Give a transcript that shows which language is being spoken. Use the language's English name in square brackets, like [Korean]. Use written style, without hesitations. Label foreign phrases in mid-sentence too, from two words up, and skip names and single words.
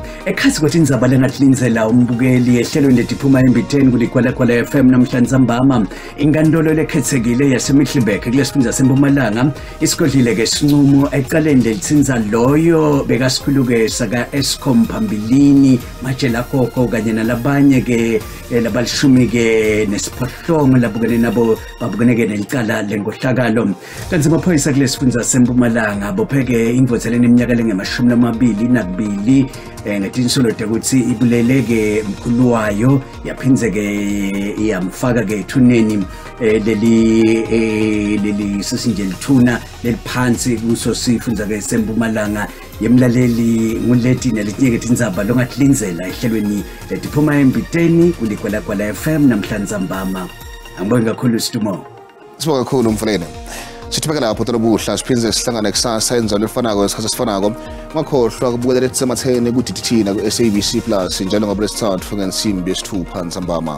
[Swati] Ekhathi ukuthi indzaba lengathlinzela umbukeli ehlelweni letiphuma embiteni kuLugwalagwala FM namhlanje Mbama. Inkantolo lekhetsekile yaseMiddelburg kulesifundza seMpumalanga isigodlile ke sinqumo ecaleni lelitsinza loyo bekasikhulukesa ka Eskom phambilini Majela Koko kanye nalabanye ke labalishumi ke nesiphohlongo labukene nabo babukene ke nelicala lengohlakalo. Kanti amaphoyisa kulesifundza seMpumalanga bopheke ingvoteleni iminyaka lenge-22 ngetinsolo ukuthi ibuleleke mkhulu wayo yaphindze ke yamfaka ke ethuneni leli sisinje lithuna leliphansi kuso sifundza ke seMpumalanga yemlaleli nguleti nelinyeke tindzaba longathlinzela ehlelweni letiphuma embiteni kuLugwalagwala FM namhlanje Mbama. Angibonge kakhulu Sidumo. Sibonga kakhulu Mfuleni. Sithibeka lapho tobuhla siphindze sihlangane kusasa enza lefanako esikhathi sifanako ngakhohlwa kubukela lethi sematheni kuDTT ku SABC Plus njalo ngoBresithathu ngensimbi yesithupha nsambama.